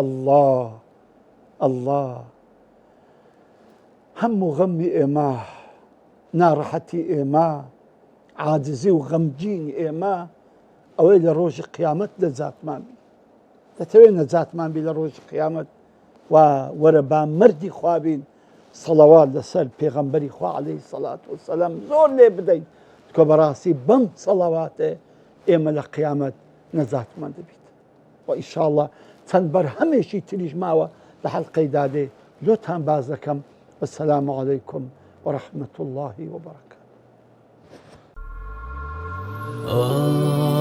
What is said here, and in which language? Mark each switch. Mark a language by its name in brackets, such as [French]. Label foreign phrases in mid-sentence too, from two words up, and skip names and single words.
[Central Kurdish] الله هەموو غەمی ئێمە، ناڕەحەتی ئێمە، عاجزی و غەمگینی ئێمە ئەوەی لە ڕۆژی قیامەت نەجاتمان بی. دەتەوێت نەجاتمان بی لە ڕۆژی قیامەت و وەرە با مەردی خوابین صلوات لسر پیغمبری خوا [Arabic] عليه الصلاة والسلام [Central Kurdish] زور لێ بدەین کە بەڕاستی بەم صلەواتێ ئێمە لە قیامەت نەجاتمان دەبیت و ئینشاءالله چەند بەرهەمێکی تریش ماوە لە حەلقەی دادێ زۆرتان باز دەکەم. [Arabic] والسلام عليكم ورحمة الله وبركاته.